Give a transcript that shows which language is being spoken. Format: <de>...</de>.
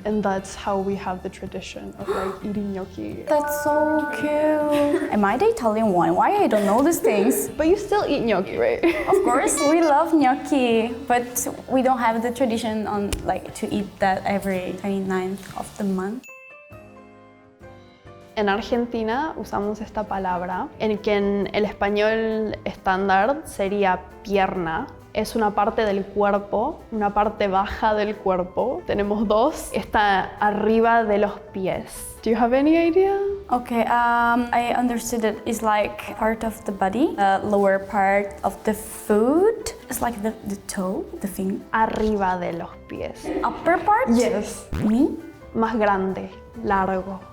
<en>And that's how we have the tradition of like eating gnocchi. That's so cute. Am I the Italian one? Why I don't know these things? But you still eat gnocchi, right? Of course, we love gnocchi, but we don't have the tradition on like to eat that every 29th of the month.</en> <es>En Argentina usamos esta palabra, en que en el español estándar sería pierna. Es una parte del cuerpo, una parte baja del cuerpo. Tenemos dos. Está arriba de los pies.</es> <en>Do you have any idea? Okay, I understood it is like part of the body, lower part of the foot. It's like the toe, the finger.</en> <es>Arriba de los pies.</es> <en>Upper part? Yes. Knee?</en> <es>Más grande, largo.</es>